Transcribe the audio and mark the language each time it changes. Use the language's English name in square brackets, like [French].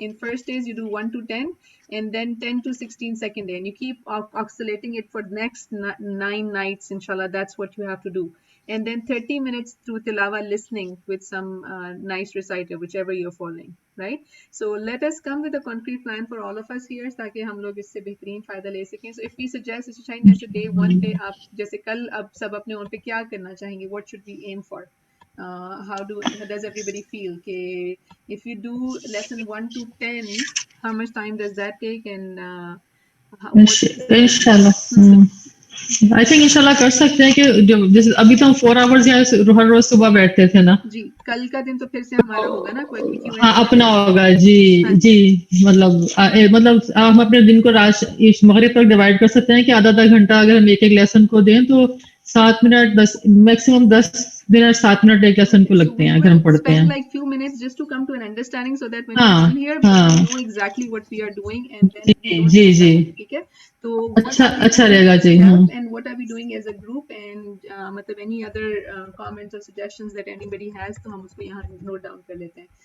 [English] In first days you do 1 to 10 and then 10 to 16 second day, and you keep oscillating it for the next 9 nights inshallah. That's what you have to do. And then 30 minutes through tilawa, listening with some nice reciter, whichever you're following, right? So let us come with a concrete plan for all of us here [Hindi] ताकि हम लोग इससे बेहतरीन फ़ायदा ले सकें. [English] So if we suggest [Hindi] जैसे day 1 पे आप जैसे कल अब सब अपने उन पे क्या करना चाहेंगे, [English] what should we aim for? How does everybody feel? Okay, if you do lesson 1 to 10, how much time does that take? And [Hindi] इंशाल्लाह [English] I think [Hindi] इंशाल्लाह कर सकते हैं कि जैसे अभी तो हम 4 आवर्स यहाँ हर रोज सुबह बैठते थे ना जी, कल का दिन तो फिर से हमारा होगा ना कोई हाँ अपना होगा जी मतलब हम अपने दिन को मगरिब तक डिवाइड कर सकते हैं कि आधा घंटा अगर हम एक लेसन को दें तो 7 मिनट 10 मैक्सिमम 10 मिनट 7 मिनट एक लेसन को लगते हैं अगर हम पढ़ते हैं. [English] Like few minutes just to come to an understanding so that when we come here we know exactly what we are doing and then [Hindi] जी ठीक है. तो अच्छा रहेगा जी. [English] And what are we doing as a group, and [Hindi] मतलब [English] any other comments or suggestions that anybody has [Hindi] तो हम उसको यहाँ [English] note down [Hindi] कर लेते हैं.